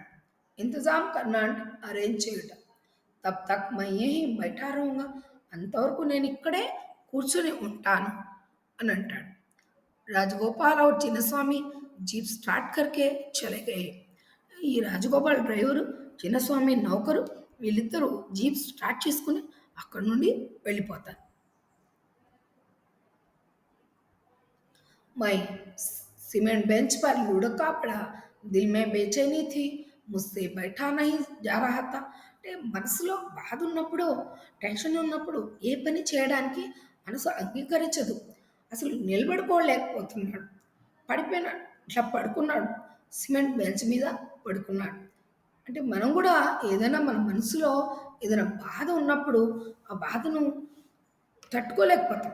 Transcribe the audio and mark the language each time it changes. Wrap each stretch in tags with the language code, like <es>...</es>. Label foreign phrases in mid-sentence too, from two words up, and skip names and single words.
<hi>इंतज़ाम करना</hi> <te>అంటే అరేంజ్ చేయటం.</te> <hi>तब तक मैं यहीं बैठा रहूँगा.</hi> <te>అంతవరకు నేను ఇక్కడే కూర్చొని ఉంటాను అని అంటాడు.</te> <hi>राजगोपाल और चिन्नस्वामी जीप स्टार्ट करके चले गये.</hi> <te>ఈ రాజగోపాల్ డ్రైవరు, చిన్నస్వామి నౌకరు వీళ్ళిద్దరూ జీప్ స్టార్ట్ చేసుకొని అక్కడి నుండి వెళ్ళిపోతారు.</te> <hi>मैं सीमेंट बेंच पर लुढ़का पड़ा. दिल में बेचैनी थी. मुझसे बैठा नहीं जा रहा था.</hi> <te>అంటే మనసులో బాధ ఉన్నప్పుడు, టెన్షన్ ఉన్నప్పుడు ఏ పని చేయడానికి మనసు అంగీకరించదు. అసలు నిలబడుకోలేకపోతున్నాడు. పడిపోయినాడు. ఇట్లా పడుకున్నాడు. సిమెంట్ బెంచ్ మీద పడుకున్నాడు. అంటే మనం కూడా ఏదైనా మన మనసులో ఏదైనా బాధ ఉన్నప్పుడు ఆ బాధను తట్టుకోలేకపోతాం.</te>